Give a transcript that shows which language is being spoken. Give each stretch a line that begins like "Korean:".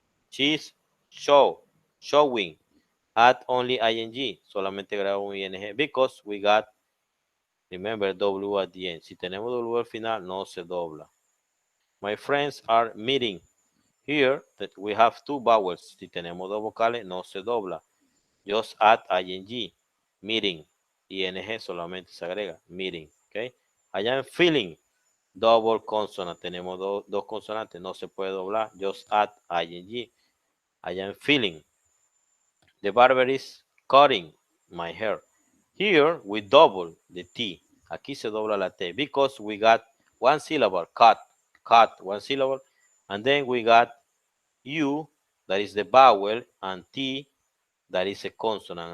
English: She's showing. Add only ing,
Spanish: solamente agregamos ing,
English: because we got, remember, W at the end.
Spanish: Si tenemos W al final, no se dobla.
English: My friends are meeting. Here, that we have two vowels.
Spanish: Si tenemos dos vocales, no se dobla.
English: Just add ing, meeting.
Spanish: ing solamente se agrega,
English: meeting. Okay? I am feeling. Double consonant.
Spanish: Tenemos dos consonantes, no se puede doblar.
English: Just add ing. I am feeling. The barber is cutting my hair. Here we double the T.
Spanish: Aquí se dobla la T
English: because we got one syllable, cut, one syllable. And then we got U, that is the vowel, and T, that is a consonant.